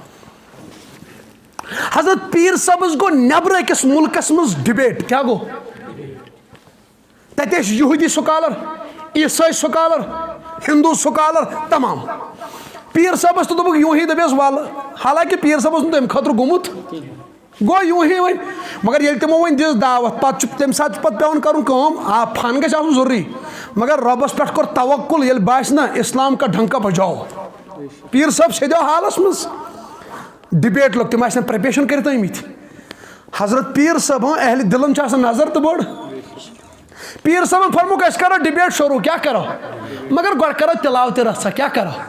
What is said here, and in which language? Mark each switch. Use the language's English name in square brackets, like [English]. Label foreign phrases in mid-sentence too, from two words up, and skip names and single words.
[Kashmiri] حضرت پیٖر صٲبس گوٚو نیبرٕ أکِس مُلکس منٛز ڈِبیٹ کیٛاہ گوٚو تتہِ ٲسۍ یہوٗدی سکالر عیٖسٲے سکالر ہندوٗ سکالر تمام پیٖر صٲبس تہِ دوٚپُکھ [Urdu] یوٗں ہی [Kashmiri] دپیس ولہٕ حالانکہِ پیٖر صٲب اوس نہٕ تمہِ خٲطرٕ گوٚمُت گوٚو [Urdu] یوٗں ہی [Kashmiri] وۄنۍ مگر ییٚلہِ تِمو وۄنۍ دِژ دعوت پتہٕ چھُ تمہِ ساتہٕ چھُ پتہٕ پیٚوان کرُن کٲم فن گژھِ آسُن ضروٗری مگر رۄبس پٮ۪ٹھ کوٚر توکُل ییٚلہِ باسہِ نا [Urdu] اسلام کا ڈھنکا بجاو [Kashmiri] پیٖر صٲب سیدیو حالس منٛز ڈِبیٹ لوٚگ تِم آسن پریپریشن کٔرِتھ آمٕتۍ حضرت پیٖر صٲب اہلِ دِلن چھِ آسان نظر تہٕ بٔڑ پیٖر صٲبن فرموُکھ أسۍ کرو ڈِبیٹ شروٗع کیٛاہ کرو مگر گۄڈٕ کرو تِلاوتہِ رژھا کیٛاہ کرو